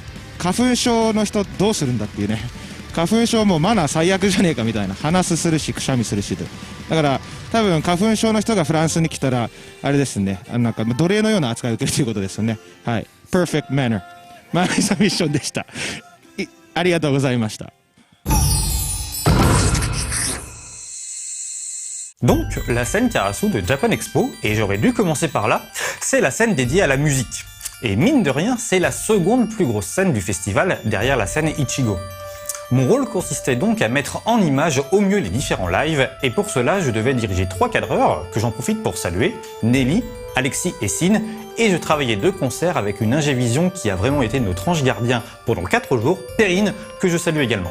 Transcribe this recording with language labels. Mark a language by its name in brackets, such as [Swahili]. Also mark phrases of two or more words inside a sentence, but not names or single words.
[Japanese] 花粉症の人どうするんだっていうね。花粉症もマナー最悪じゃねえかみたいな、鼻すするしくしゃみするしで、だから多分花粉症の人がフランスに来たらあれですね、なんか奴隷のような扱いを受けるということですよね。はい、 [English] Perfect Manner、 [Japanese] マナーサミッションでした。ありがとうございました。 [French] Donc, la scène Karasu de Japan Expo, et j'aurais dû commencer par là, c'est la scène dédiée à la musique. Et mine de rien, c'est la seconde plus grosse scène du festival derrière la scène Ichigo. Mon rôle consistait donc à mettre en image au mieux les différents lives, et pour cela je devais diriger 3 cadreurs, que j'en profite pour saluer, Nelly, Alexis et Sin, et je travaillais 2 concerts avec une ingévision qui a vraiment été notre ange gardien pendant 4 jours, Perrine, que je salue également.